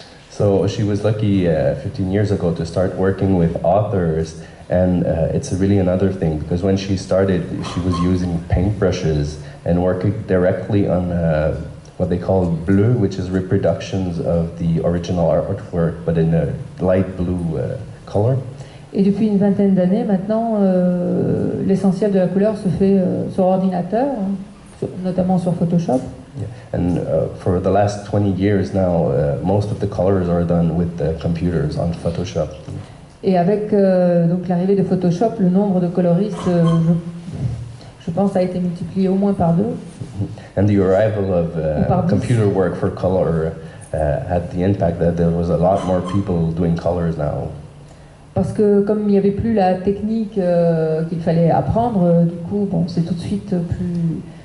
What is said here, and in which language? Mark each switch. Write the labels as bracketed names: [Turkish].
[English] So she was lucky 15 years ago to start working with authors, and it's really another thing, because when she started, she was using paintbrushes and working directly on what they call bleu, which is reproductions of the original artwork, but in a light blue color. [French] Et depuis une vingtaine d'années, maintenant, l'essentiel de la couleur se fait sur ordinateur, notamment sur Photoshop. [English] Yeah. And for the last 20 years now, most of the colors are done with the computers on Photoshop. [French] Et avec donc l'arrivée de Photoshop, le nombre de coloristes, je pense, a été multiplié au moins par 2. [English] And the arrival of computer work for color had the impact that there was a lot more people doing colors now. [French] Parce que comme il n'y avait plus la technique qu'il fallait apprendre, du coup, bon, c'est tout de suite plus...